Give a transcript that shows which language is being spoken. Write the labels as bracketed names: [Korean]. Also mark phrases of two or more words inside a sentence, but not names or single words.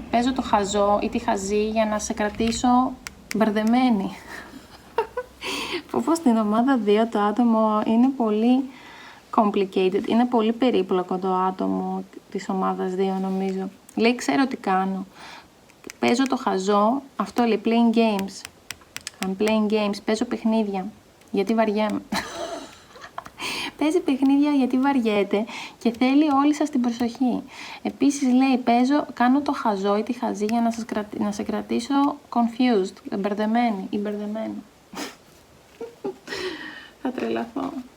[Greek] Παίζω το χαζό ή τη χαζή για να σε κρατήσω μπερδεμένη. Όπως στην ομάδα 2 το άτομο είναι πολύ complicated. Είναι πολύ περίπλοκο το άτομο της ομάδας 2 νομίζω. Λέει ξέρω τι κάνω. Παίζω το χαζό. Αυτό λέει [English] playing games. I'm playing games. [Greek] Παίζω παιχνίδια. Γιατί βαριέμαι. Παίζει παιχνίδια γιατί βαριέται και θέλει όλη σας την προσοχή. Επίσης λέει κάνω το χαζό ή τη χαζή για να σε κρατήσω confused, μπερδεμένη ή μπερδεμένο. Θα τρελαθώ.